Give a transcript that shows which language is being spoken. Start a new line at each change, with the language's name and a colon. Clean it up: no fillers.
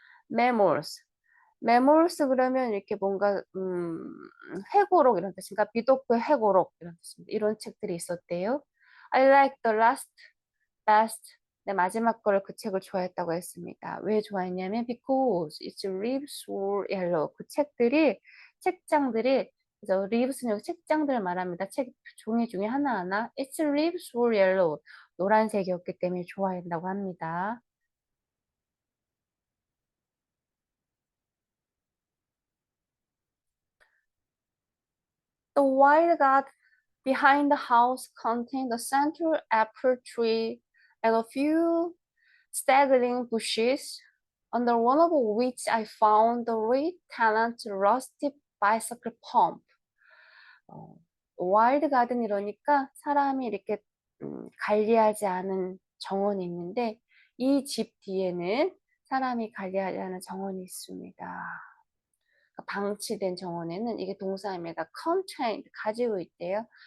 Korean: memoirs 그러면 이렇게 뭔가 회고록 이런 뜻인가? 비독의 회고록 이런 뜻입니다. 이런 책들이 있었대요.
English: I like the last best.
Korean: 네, 마지막 거를 그 책을 좋아했다고 했습니다. 왜 좋아했냐면
English: because its leaves were yellow.
Korean: 그 책장들이 그래서 leaves는 여기 책장들을 말합니다. 책 종이 중에 하나하나
English: its leaves were yellow.
Korean: 노란색이었기 때문에 좋아한다고 합니다.
English: The wild garden behind the house contained a central apple tree and a few straggling bushes, under one of which I found the red tenant rusty bicycle pump.
Korean: 와일드 가든 이러니까 사람이 이렇게 관리하지 않은 정원이 있는데 이 집 뒤에는 사람이 관리하지 않은 정원이 있습니다. 방치된 정원에는 이게 동사입니다. contained 가지고 있대요.